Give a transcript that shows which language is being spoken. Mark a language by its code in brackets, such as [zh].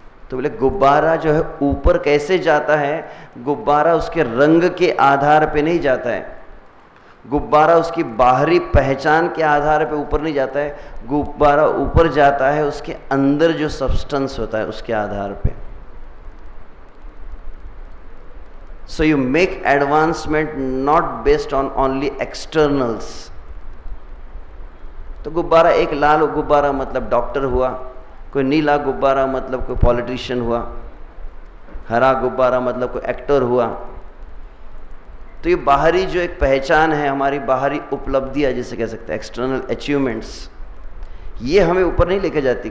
[hi] तो बोले गुब्बारा जो है ऊपर कैसे जाता है? गुब्बारा उसके रंग के आधार पे नहीं जाता है, गुब्बारा उसकी बाहरी पहचान के आधार पे ऊपर नहीं जाता है, गुब्बारा ऊपर जाता है उसके अंदर जो सब्सटेंस होता है उसके आधार पे। [en] So you make advancement not based on only externals. [hi] तो गुब्बारा, एक लाल गुब्बारा मतलब डॉक्टर हुआ, कोई नीला गुब्बारा मतलब कोई पॉलिटिशियन हुआ, हरा गुब्बारा मतलब कोई एक्टर हुआ। तो ये बाहरी जो एक पहचान है, हमारी बाहरी उपलब्धियां जिसे कह सकते हैं, एक्सटर्नल अचीवमेंट्स, ये हमें ऊपर नहीं लेके जाती।